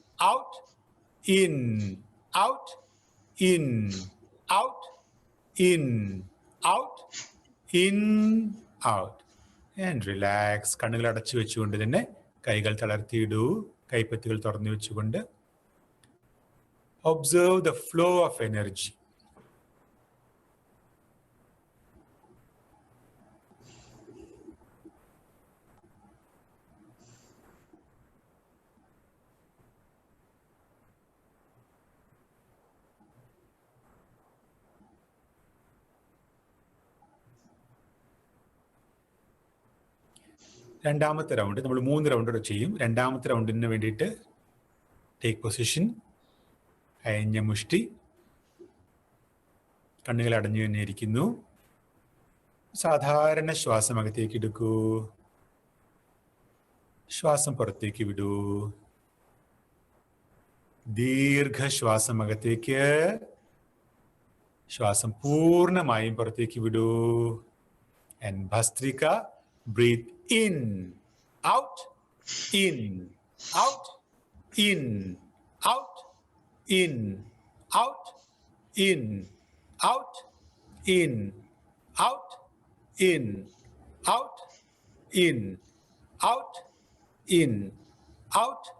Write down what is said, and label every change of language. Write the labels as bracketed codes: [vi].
[en] Out, in, out, in, out, in, out, in, out. And relax. [ml] കണ്ണുകൾ അടച്ചു വെച്ചുകൊണ്ട് തന്നെ കൈകൾ തളർത്തിയിടൂ, കൈപ്പത്തികൾ തുറന്നു വെച്ചുകൊണ്ട്. [en] Observe the flow of energy. [ml] രണ്ടാമത്തെ റൗണ്ട് നമ്മൾ 3 റൗണ്ട് ചെയ്യും. രണ്ടാമത്തെ റൗണ്ടിന് വേണ്ടിയിട്ട് [en] Take position. [ml] അയഞ്ഞ മുഷ്ടി, കണ്ണുകൾ അടഞ്ഞു തന്നെ ഇരിക്കുന്നു. സാധാരണ ശ്വാസം അകത്തേക്ക് എടുക്കൂ, ശ്വാസം പുറത്തേക്ക് വിടൂ. ദീർഘശ്വാസം അകത്തേക്ക്, ശ്വാസം പൂർണ്ണമായും പുറത്തേക്ക് വിടൂ. [en] And bhastrika. Breathe in, out, in, out, in, out, in, out, in, out, in, out, in, out, in, out, in, out, in, out,